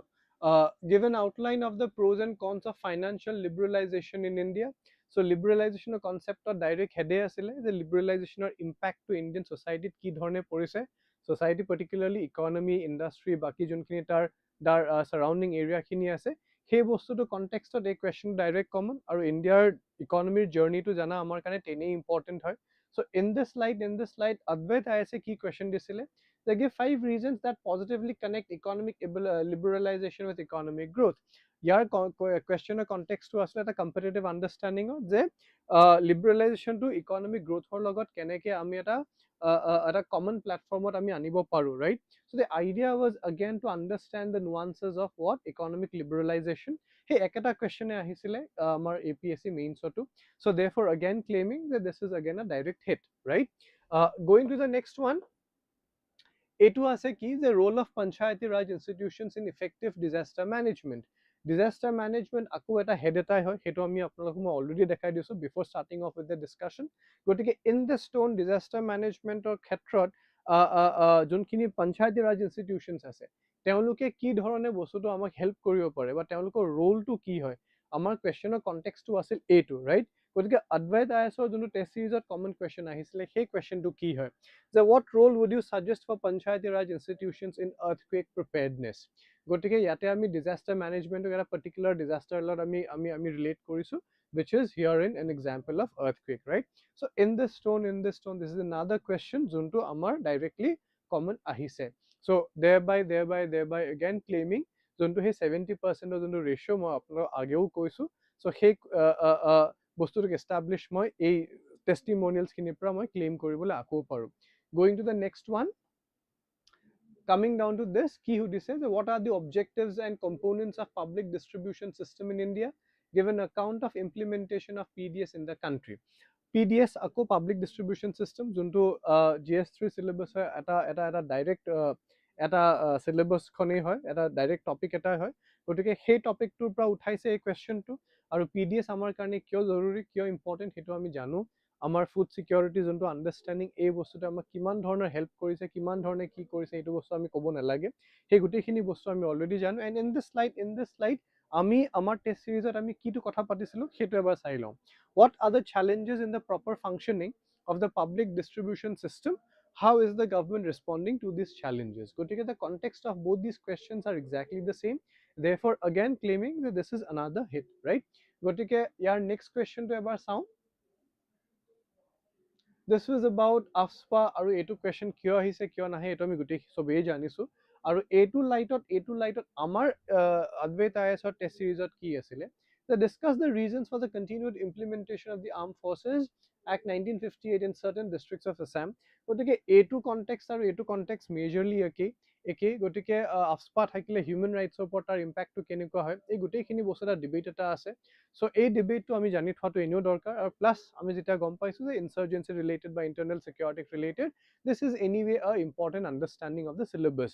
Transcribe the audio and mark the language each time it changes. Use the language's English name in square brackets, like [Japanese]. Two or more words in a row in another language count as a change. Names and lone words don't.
[English] Give an outline of the pros and cons of financial liberalization in India. So liberalization concept or direct head asile the liberalization or impact to Indian society [Assamese] কি ধৰণে পৰিছে. [English] Society particularly economy, industry, [Assamese] বাকী যোনখিনি তাৰ [English] surrounding area [Assamese] খিনি আছে সেই বস্তুটো কনটেক্সটত এই [English] question direct common [Assamese] আৰু ইণ্ডিয়াৰ ইকনমিৰ জাৰ্নিটো জানা আমাৰ কাৰণে টেনেই ইম্পৰ্টেণ্ট হয়. [English] So in this slide Advait IAS [Assamese] কি কুৱেশ্যন দিছিলে, [English] they give 5 reasons that positively connect economic liberalization with economic growth. [Assamese] ইয়াৰ কুৱেশ্যনৰ কনটেক্সটো আছিলে এটা কম্পিটিটিভ আণ্ডাৰষ্টেণ্ডিঙৰ যে লিবাৰেলাইজেশ্যনটো ইকনমিক গ্ৰ'থৰ লগত কেনেকৈ আমি এটা কমন প্লেটফৰ্মত আমি আনিব পাৰোঁ, ৰাইট? [English] So the idea was again to understand the nuances of what economic liberalization. [Assamese] Hey, ekata question ahisile amar APSC mains-otu. [English] So therefore again claiming that this is again a direct hit, right? Going to the next one. [Assamese] এইটো আছে কি [English] the role of panchayati raj institutions in effective disaster management. Disaster management [Assamese] আকৌ এটা হেড এটাই হয়, সেইটো আমি আপোনালোকক মই অলৰেডি দেখাই দিছোঁ [English] before starting off with the discussion. [Assamese] গতিকে [English] in the stone [Assamese] ডিজাষ্টাৰ মেনেজমেণ্টৰ ক্ষেত্ৰত যোনখিনি পঞ্চায়তী ৰাজ ইনষ্টিটিউশ্যনছ আছে তেওঁলোকে কি ধৰণে বস্তুটো আমাক হেল্প কৰিব পাৰে বা তেওঁলোকৰ ৰোলটো কি হয়, আমাৰ কুৱেশ্যনৰ কনটেক্সটো আছিল এইটো, ৰাইট? গতিকে Advait IASৰ যোনটো টেষ্ট চিৰিজত [English] common question [Assamese] আহিছিলে সেই কুৱেশ্যনটো কি হয় যে [English] what role would you suggest for panchayati raj institutions in earthquake preparedness? [Assamese] গতিকে ইয়াতে আমি ডিজাষ্টাৰ মেনেজমেণ্টক এটা [English] particular disaster [Assamese] লগত আমি ৰিলেট কৰিছোঁ, [English] which is here in an example of earthquake, right? So in this stone this is another question [Assamese] যোনটো আমাৰ [English] directly common আহিছে. So thereby again claiming [Assamese] যোনটো সেই 70% যোনটো ৰেচিঅ' মই আপোনালোকক আগেও কৈছোঁ. So সেই বস্তুটোক এষ্টাব্লিছ মই এই টেষ্টিমনিয়েলছখিনিৰ পৰা মই ক্লেইম কৰিবলৈ আকৌ পাৰোঁ. [English] Going to the next one. Coming down to this, [Assamese] কি সুধিছে যে [English] what are the objectives and components of public distribution system in India? Give an account of implementation of PDS in the country. [Assamese] PDS আকৌ [English] public distribution system [Assamese] যোনটো GS-3 syllabus হয়, এটা ডাইৰেক্ট এটা চিলেবাছখনেই হয়, এটা [English] direct topic [Assamese] এটাই হয়. গতিকে সেই টপিকটোৰ পৰা উঠাইছে এই কুৱেশ্যনটো. আৰু PDS আমাৰ কাৰণে কিয় জৰুৰী, কিয় ইম্পৰ্টেণ্ট সেইটো আমি জানো. আমাৰ [English] food security [Assamese] যোনটো আণ্ডাৰষ্টেণ্ডিং এই বস্তুটো আমাক কিমান ধৰণৰ হেল্প কৰিছে, কিমান ধৰণে কি কৰিছে এইটো বস্তু আমি ক'ব নালাগে. সেই গোটেইখিনি বস্তু আমি অলৰেডি জানো. [English] and in this slide [Assamese] আমি আমাৰ টেষ্ট চিৰিজত আমি কিটো কথা পাতিছিলোঁ সেইটো এবাৰ চাই লওঁ. [English] What are the challenges in the proper functioning of the public distribution system? how is the government responding to these challenges? গতিকে the context of both these questions are exactly the same, therefore again claiming that this is another hit, right? [Assamese] গতিকে ইয়াৰ [English] next question [Assamese] to এবাৰ চাওঁ. [English] This was about APSC [Assamese] আৰু এইটো question কিয় আহিছে কিয় নাহে এইটো আমি গোটেই সবেই জানিছো আৰু এইটো লাইটত আমাৰ Advait IAS টেষ্ট সিৰিজত কি আছিলে [English] to discuss the reasons for the continued implementation of the Armed Forces Act 1958 in certain districts of Assam. [Assamese] গতিকে এইটো context আৰু এইটো context majorly একেই গতিকে APSC থাকিলে হিউমেন ৰাইটছৰ ওপৰত তাৰ ইম্পেক্টটো কেনেকুৱা হয় এই গোটেইখিনি বস্তু এটা ডিবেট এটা আছে সো এই ডিবেটটো আমি জানি থোৱাটো এনেও দৰকাৰ আৰু প্লাছ আমি যেতিয়া গম পাইছো যে [English] insurgency related [Assamese] বা [English] internal security related this is anyway a important understanding of the syllabus.